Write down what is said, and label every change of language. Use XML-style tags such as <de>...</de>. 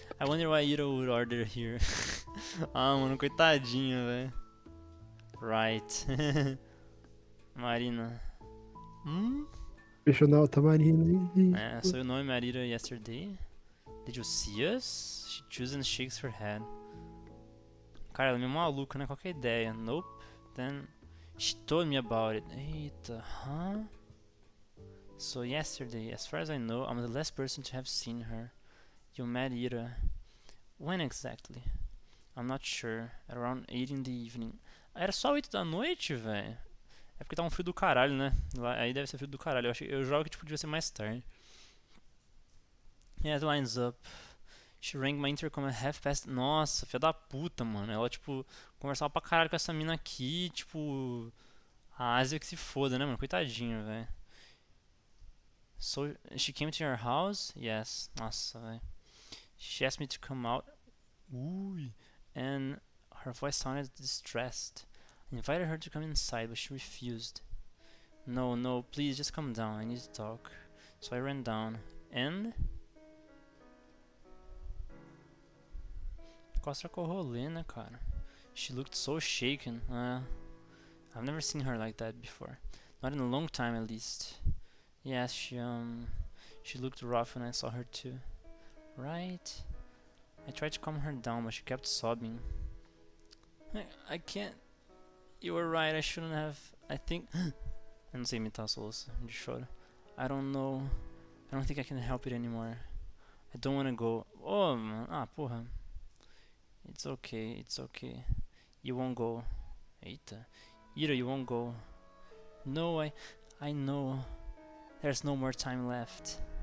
<en>I wonder why Ito would order here.</en> <pt>Ah, mano, coitadinho, velho.</pt> <en>Right. Marina.</en> <pt>Fechou na alta marina.</pt> <en>So you know Marina yesterday? Did you see us? She chooses and shakes her head.</en> <pt>Cara, ela é meio maluca, né? Qual que é a ideia?</pt> <en>Nope. Then she told me about it. Eita, huh? So yesterday, as far as I know, I'm the last person to have seen her. You met Ira. When exactly? I'm not sure. At around 8 in the evening.</en> <pt>Era só 8 da noite, velho? É porque tá um frio do caralho, né? Lá, aí deve ser frio do caralho. Eu jogo que tipo, devia ser mais tarde.</pt> <en>Yeah, it lines up. She rang my intercom at 5 past.</en> <pt>Nossa, filha da puta, mano. Ela, tipo, conversava pra caralho com essa mina aqui, tipo. A Ásia que se foda, né, mano? Coitadinho, velho.</pt> <en>So, she came to your house? Yes.</en> <pt>Nossa, velho.</pt> <en>She asked me to come out. Ooh. And her voice sounded distressed. I invited her to come inside, but she refused. No, please, just come down. I need to talk. So I ran down. And...</en> <pt>Qual será que é o rolê, né, cara?</pt> <en>She looked so shaken. I've never seen her like that before. Not in a long time, at least. Yes, she looked rough when I saw her too. Right? I tried to calm her down, but she kept sobbing. I can't. You were right, I shouldn't have. I think.</en> <pt>Eu não sei imitar soluço de choro.</pt> <en>I don't know. I don't think I can help it anymore. I don't wanna go.</en> <pt>Oh, mano. Ah, porra.</pt> <en>It's okay, it's okay. You won't go. Eita. Ira, you won't go. No, I know. There's no more time left.</en>